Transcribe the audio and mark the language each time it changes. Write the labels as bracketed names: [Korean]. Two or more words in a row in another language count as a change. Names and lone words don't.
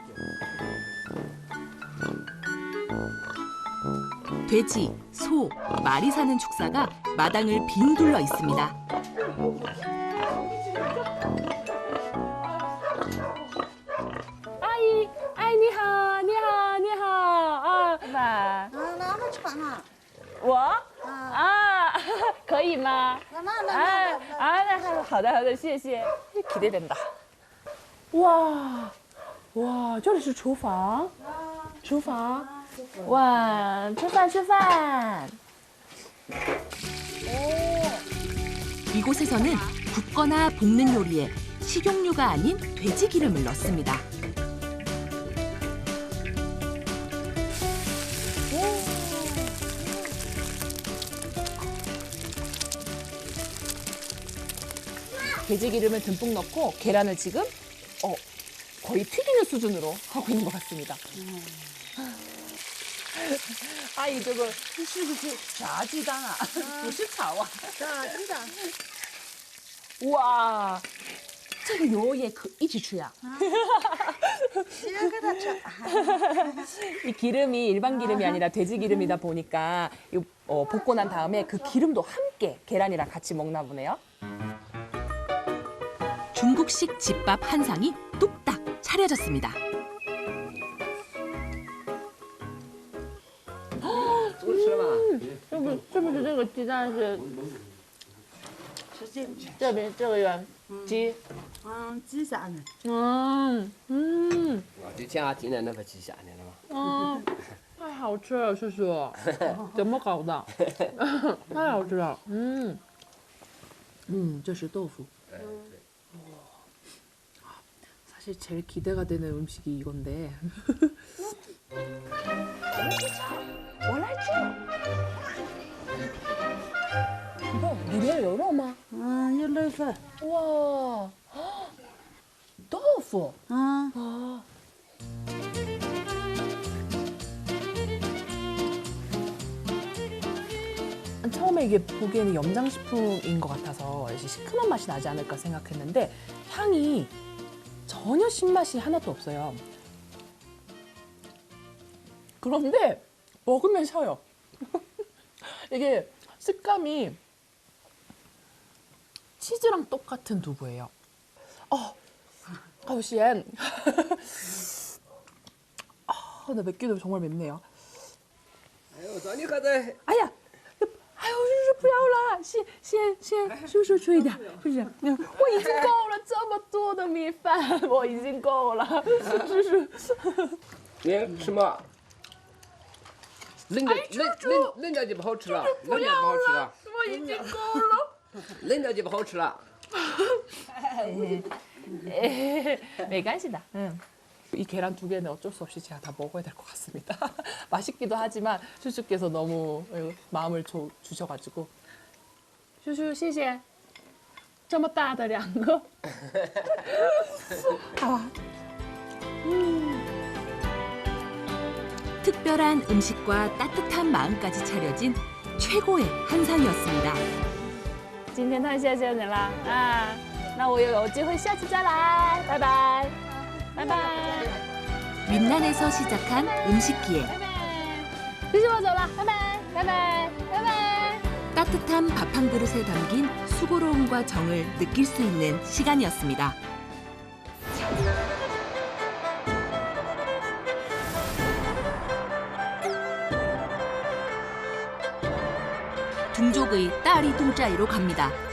[Korean] 돼지, 소, 말이 사는 축사가 마당을 빙 둘러 있습니다. 아이, [Chinese] 你好，你好，你好，啊，爸。拿着穿啊。我？啊，可以吗？好的，好的，谢谢。기대된다. [Korean] 와, 와, [Chinese] 这里是厨房。厨房。哇，吃饭，吃饭。 [Korean] 이곳에서는 굽거나 볶는 요리에 식용유가 아닌 돼지 기름을 넣습니다. 돼지 기름을 듬뿍 넣고 계란을 지금 거의 튀기는 수준으로 하고 있는 것 같습니다. 아이, [Chinese] 这个是不是炸鸡蛋啊？不是炒啊。炸鸡蛋。哇，这个油也可一起吃呀？ [Korean] 이 기름이 일반 기름이 아니라 돼지 기름이다 보니까 볶고 난 다음에 그 기름도 함께 계란이랑 같이 먹나 보네요. 중국식 집밥 한 상이 뚝딱 차려졌습니다. [Chinese] 是不是这个鸡蛋是？这边这个圆鸡。鸡下的。就家庭的那个鸡下的了嘛。太好吃了，叔叔，怎么搞的？太好吃了。这是豆腐。 [Korean] 사실 제일 기대가 되는 음식이 이건데. [Chinese] 我来吃。이거里面有肉吗？有肉粉。哇，豆腐。 [Korean] 처음에 이게 보기에는 염장식품인 것 같아서 시큼한 맛이 나지 않을까 생각했는데 향이 전혀 신맛이 하나도 없어요. 그런데 먹으면 셔요. 이게 식감이 치즈랑 똑같은 두부예요. 시엔. 근데 맵기도 정말 맵네요. 아야! [Chinese] 哎呦，叔叔不要了，先叔叔吹点，是不是？我已经够了，这么多的米饭，我已经够了，叔叔。你吃吗？人家就不好吃了，人家不好吃了，我已经够了。人家就不好吃了。没关系的. [Korean] 이 계란 2개는 어쩔 수 없이 제가 다 먹어야 될 것 같습니다. 맛있기도 하지만 슈슈께서 너무 마음을 주셔가지고. 슈슈, [Chinese] 谢谢. 这么大的2个. [Korean] 특별한 음식과 따뜻한 마음까지 차려진 최고의 한상이었습니다. [Chinese] 今天太谢谢你了啊！那我有机会下次再来，拜拜，拜拜。 [Korean] 윈난에서 시작한 음식 기회. [Chinese] 谢谢我走了，拜拜，拜拜，拜拜。 [Korean] 따뜻한 밥 한 그릇에 담긴 수고로움과 정을 느낄 수 있는 시간이었습니다. 둥족의 딸이 동짜이로 갑니다.